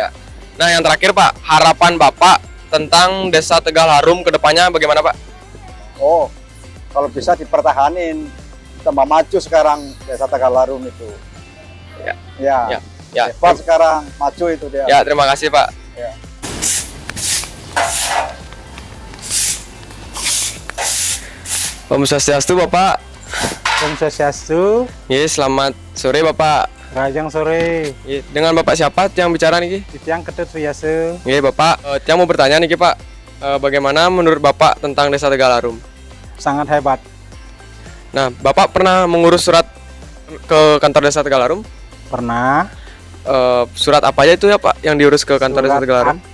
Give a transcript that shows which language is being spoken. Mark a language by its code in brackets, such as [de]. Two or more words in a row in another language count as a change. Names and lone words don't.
[id] Nah, yang terakhir Pak, harapan Bapak tentang Desa Tegal Harum ke depannya bagaimana Pak? Oh, kalau bisa dipertahanin, tambah maju sekarang Desa Tegal Harum itu. Ya. Hebat sekarang, maju itu dia. Ya, terima kasih Pak. Ya. [ban] Om Swastiastu Bapak. Om Swastiastu. [id] Yes, selamat sore Bapak. [ban] Rajang sore. [id] Dengan Bapak siapa yang bicara nih? Titiang Ketut Suyase. Bapak, Tiang mau bertanya nih Pak. Bagaimana menurut Bapak tentang Desa Tegal Harum? Sangat hebat. Nah, Bapak pernah mengurus surat ke kantor Desa Tegal Harum? Pernah. Surat apa aja itu ya Pak yang diurus ke kantor Desa Tegal Harum?